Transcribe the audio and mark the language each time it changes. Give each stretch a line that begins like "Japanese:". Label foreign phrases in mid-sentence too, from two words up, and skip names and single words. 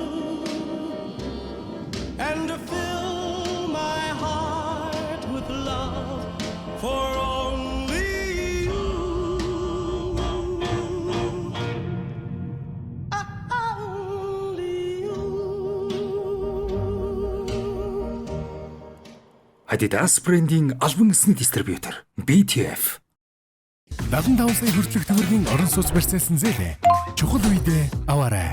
English: And to fill my heart with love for only you. Only you.
Mongolian: Adidas брендийн албан эсний дистрибьютор BTF. 75 сая хүртэлх төгрөгийн орон сууц барьцаасан зээлээ чухал үедээ аваарай.